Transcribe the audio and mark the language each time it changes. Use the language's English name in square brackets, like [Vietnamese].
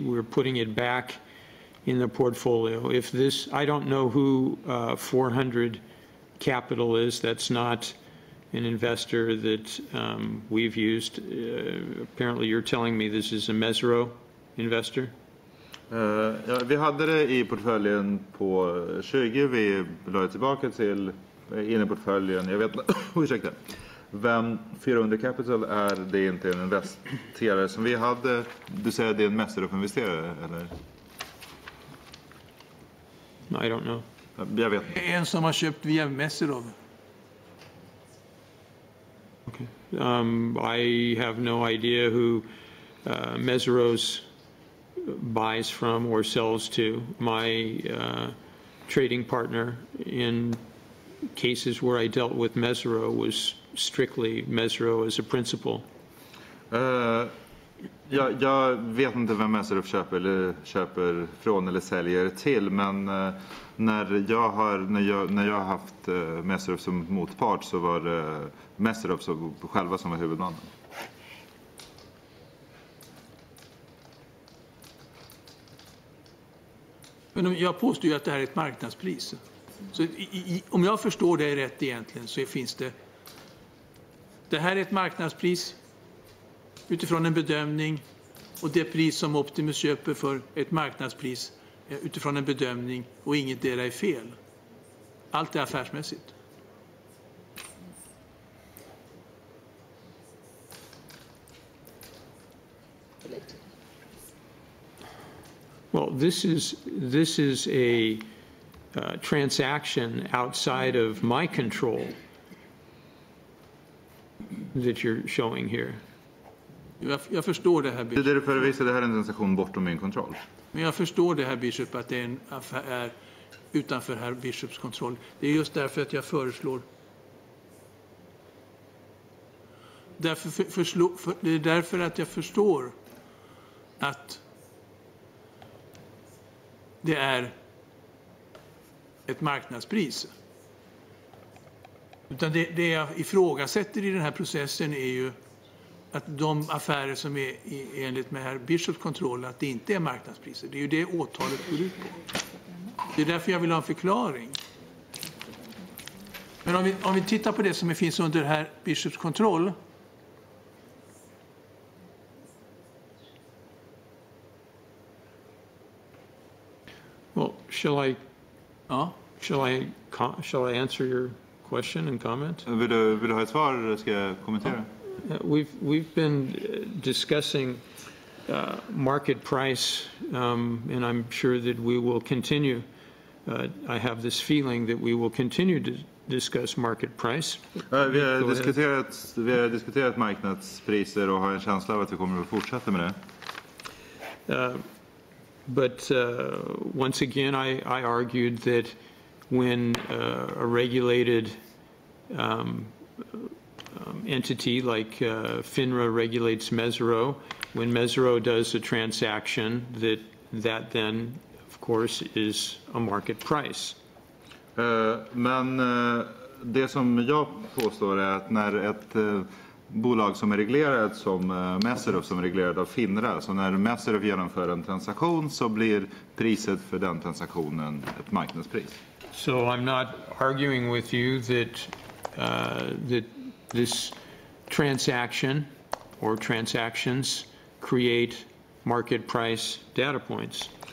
[English] We're putting it back in the portfolio. If this, I don't know who 400 Capital is. That's not an investor that we've used. Apparently, you're telling me this is a Mesro investor. [Swedish] Ja, vi hade det i portföljen på 20. Vi la tillbaka till in i portföljen. Jag vet ursäkta. Vem 400 Capital är, det är inte en investerare som vi hade. Du säger att det är en Messerup-investerare, eller? [English] I don't know. [Swedish] Jag vet. En som har köpt via Messerup. [English] Okay. I have no idea who Mesros buys from or sells to. My trading partner in cases where I dealt with Mesro was strictly Mesro as a principal. [Swedish] Jag vet inte vem Messerup köper från eller säljer till, men när jag har haft Messerup som motpart så var det Messerup själva som var huvudmannen. Men jag påstår ju att det här är ett marknadspris. Så om jag förstår det rätt egentligen, så finns det här är ett marknadspris utifrån en bedömning, och det pris som Optimus köper för ett marknadspris utifrån en bedömning, och inget där är fel. Allt är affärsmässigt. [English] Well, this is a transaction outside of my control that you're showing here. [Swedish] Jag förstår det här, Bishop. Det är för att visa det här är en transaktion bortom min kontroll. Men jag förstår det här, Bishop, att det är en affär utanför herr Bishops kontroll. Det är just därför att jag föreslår. Det är därför att jag förstår att det är ett marknadspris. Utan det jag ifrågasätter i den här processen är ju att de affärer som är enligt med herr Bishops kontroll, att det inte är marknadspriser. Det är ju det åtalet går ut på. Det är därför jag vill ha en förklaring. Men om vi tittar på det som finns under herr Bishops kontroll. [English] Well, shall I answer your question and comment? [Swedish] Vill du ha ett svar, eller ska jag kommentera? [English] We've been discussing market price, and I'm sure that we will continue. I have this feeling that we will continue to discuss market price. [Swedish] Vi har diskuterat marknadspriser och har en känsla av att vi kommer att fortsätta med det. [English] But once again, I argued that when a regulated entity like FINRA regulates Mesro, when Mesro does a transaction, that then, of course, is a market price. [Swedish] Men det som jag påstår är att bolag som är reglerat som Messerov som är reglerad av Finra. Så när Messerov genomför en transaktion så blir priset för den transaktionen ett marknadspris. [English] So I'm not arguing with you that that this transaction or transactions create market price data points.